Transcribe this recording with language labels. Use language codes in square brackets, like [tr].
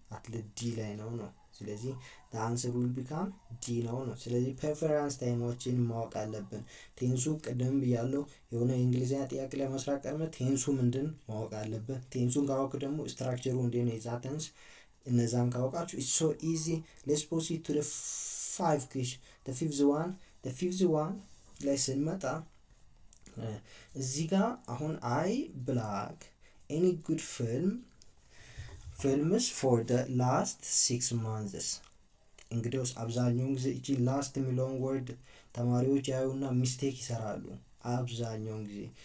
[am] አትሌት ዲ ላይ ነው። ስለዚህ [en] the answer will become [am] ዲ ነው። ስለዚህ ፕሬፈረንስ ታይሞችን ማወቅ አለብን። ቴንሱ ቅድም ብያለሁ የሆነ የእንግሊዝኛ ጥያቄ ላይ መስራት ቀድመ ቴንሱ ምንድን ማወቅ አለብን። ቴንሱን ካወቅ ደግሞ ስትራክቸሩ እንዴት ነው የዛ ቴንስ እነዛን ካወቃችሁ [en] it's so easy. let's proceed to the five question. the fifth one [am] ላይ ስንመጣ እዚህ ጋር አሁን [en] I black any good films for the last 6 months [am] እንግዲህ አብዛኛውን ጊዜ እቺ ላስት የሚለውን ወርድ ተማሪዎች ያዩና ሚስቴክ ይሰራሉ። አብዛኛውን ጊዜ